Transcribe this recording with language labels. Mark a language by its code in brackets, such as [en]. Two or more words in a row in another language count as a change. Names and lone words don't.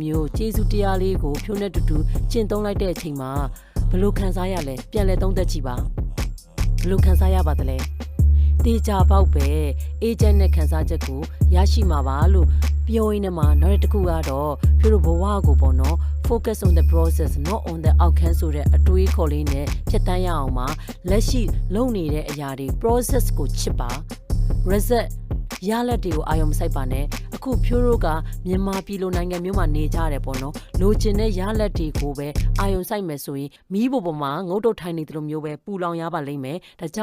[my] မျိုးကျေးဇူးတရားလေးကိုဖြိုးနဲ့တူတူကျင့်သုံးလိုက်တဲ့အချိန်မှာဘယ်လိုခံစားရလဲပြန်လဲသုံးသက်ကြည့်ပါဘယ်လိုခံစားရပါသလဲတေချာပေါက်ပဲအေဂျင့်နဲ့ခံစားချက်ကိုရရှိမှာပါလို့ပြောရင်းနဲ့မှာနောက်တစ်ခုကတော့ဖြိုးတို့ဘဝကိုပေါ့နော် [en] focus on the process not on the outcome [my] ဆိုတဲ့အတွေးခေါ်လေးနဲ့ဖြတ်တန်းရအောင်ပါလက်ရှိလုပ်နေတဲ့အရာတွေ process ကိုချစ်ပါ resultရလက်တွေကိုအာရုံမစိုက်ပါနဲ့အခုဖြိုးတို့ကမြန်မာပြည်လိုနိုင်ငံမျိုးမှာနေကြရတယ်ပေါ့နော်လိုချင်တဲ့ရလက်တွေကိုပဲအာရုံစိုက်မယ်ဆိုရင်မီးပေါ်မှာငုတ်တုတ်ထိုင်နေတယ်လို့မျိုးပဲပူလောင်ရပါလိမ့်မယ်ဒါကြော